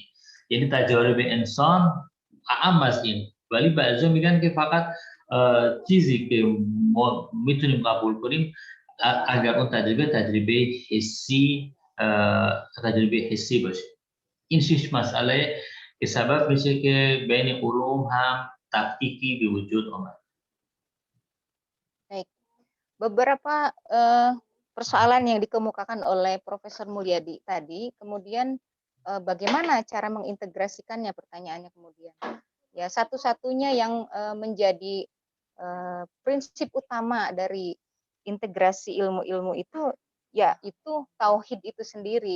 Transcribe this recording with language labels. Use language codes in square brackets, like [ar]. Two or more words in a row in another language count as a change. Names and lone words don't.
[fa] یعنی تجارب انسان اعم از این، ولی بعضی میگن که فقط چیزی که ما میتونیم قبول کنیم اگر اون تجربه حسی باشه. این 6 مسئله که سبب میشه که بین علوم هم تفکیکی به وجود آمد. [id] Baik, beberapa persoalan yang dikemukakan oleh Profesor Mulyadi tadi, kemudian bagaimana cara mengintegrasikannya, pertanyaannya kemudian. Ya, satu-satunya yang menjadi prinsip utama dari integrasi ilmu-ilmu itu, ya itu tauhid itu sendiri.